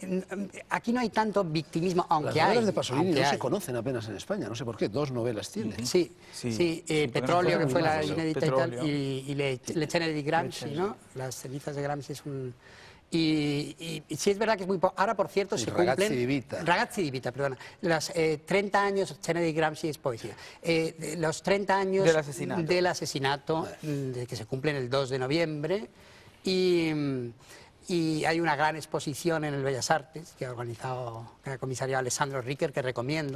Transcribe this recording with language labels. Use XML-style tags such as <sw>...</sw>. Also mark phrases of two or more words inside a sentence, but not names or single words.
<es>Aquí no hay tanto victimismo, aunque Las novelas hay. de Pasolini no hay. se conocen apenas en España, no sé por qué. 2 novelas tiene. Petróleo, que fue la inédita y tal, Petróleo. y Le Ceneri di Gramsci, ¿no? Las cenizas de Gramsci es un... Y sí es verdad que es muy... Ahora, por cierto, se Ragazzi cumplen... di Vita. Ragazzi di Vita, perdona. Los 30 años, Ceneri di Gramsci es poesía. Los 30 años del asesinato que se cumplen el 2 de noviembre y hay una gran exposición en el Bellas Artes que ha organizado, que ha comisariado Alessandro Riquer, que recomiendo.</es>